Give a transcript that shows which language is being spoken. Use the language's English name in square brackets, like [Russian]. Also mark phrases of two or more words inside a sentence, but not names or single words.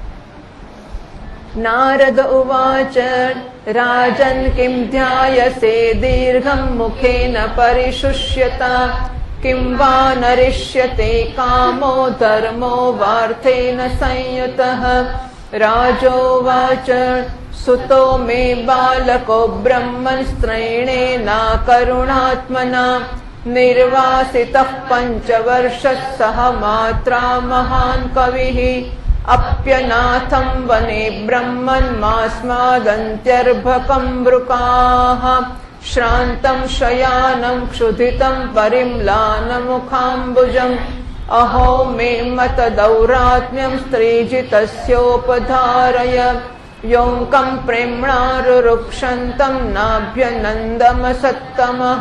[Sanskrit] नारद उवाच राजन किम ध्यायसे दीर्घम मुखेन परिशुष्यता किम वा नरिष्यते कामो धर्मो वार्थेन संयुतः. राजोवाच सुतो मे बालको ब्रह्मन स्त्रैणेना करुणात्मना निर्वासितः पञ्चवर्षः सह मात्रा महान् कविः अप्यनाथं वने ब्रह्मन्मास्मादन्त्यर्भकं वृकाः श्रान्तं शयानं क्षुधितं परिम्लानमुखाम्बुजम् अहो मे मतदौरात्म्यं स्त्रीजितस्योपधारय योऽङ्कं प्रेम्णारुरुक्षन्तं नाभ्यनन्दमसत्तमः.